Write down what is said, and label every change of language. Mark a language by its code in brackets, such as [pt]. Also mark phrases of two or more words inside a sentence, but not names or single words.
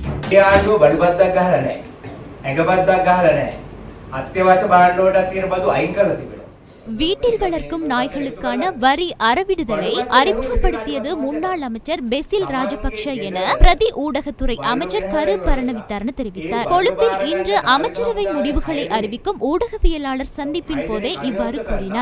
[si] ආණ්ඩුව බලපත්යක් ගහලා නැහැ. ඇඟපත්යක් ගහලා නැහැ. අත්‍යවශ්‍ය භාණ්ඩ වලට තියෙන බදු අයින් කරලා තිබෙනවා. [ta] வீட்டில் வளர்க்கும் நாய்களுக்கான வரி அறவிடுதலை அறிமுகப்படுத்தியது முன்னாள் அமைச்சர் பெசில் ராஜபக்ஷ என பிரதி ஊடகத்துறை அமைச்சர் கரு பரணவித்தாரன் தெரிவித்தார். கொழும்பில் இன்று அமைச்சரவை முடிவுகளை அறிவிக்கும் ஊடகவியலாளர் சந்திப்பின் போதே இவ்வாறு கூறினார்.